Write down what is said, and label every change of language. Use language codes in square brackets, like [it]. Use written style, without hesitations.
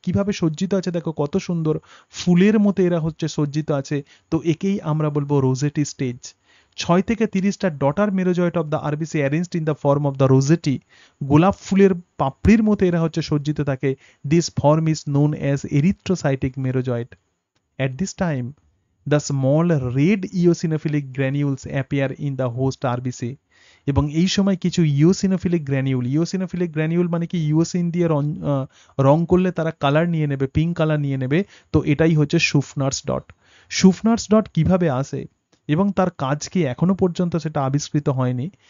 [bn] কিভাবে সজ্জিত আছে দেখো, কত সুন্দর ফুলের মতো এরা হচ্ছে সজ্জিত আছে, তো একেই আমরা বলবো রোজেটি স্টেজ। [en] 6 থেকে 30টা daughter merozoite of the RBC arranged in the form of the rosette, [bn] গোলাপ ফুলের পাপড়ির মতো এরা হচ্ছে সজ্জিত থাকে। [en] This form is known as erythrocytic merozoite. At this time, the small red eosinophilic granules appear in the host RBC. [bn] এবং এই সময় কিছু ইওসিনোফিলিক গ্র্যানিউল মানে কি, ইওসিন দিয়ে রং করলে তারা কালার নিয়ে নেবে, পিঙ্ক কালার নিয়ে নেবে, তো এটাই হচ্ছে শুফনার্স ডট। শুফনার্স ডট কিভাবে আসে এবং তার কাজ কি এখনো পর্যন্ত সেটা আবিষ্কৃত হয়নি।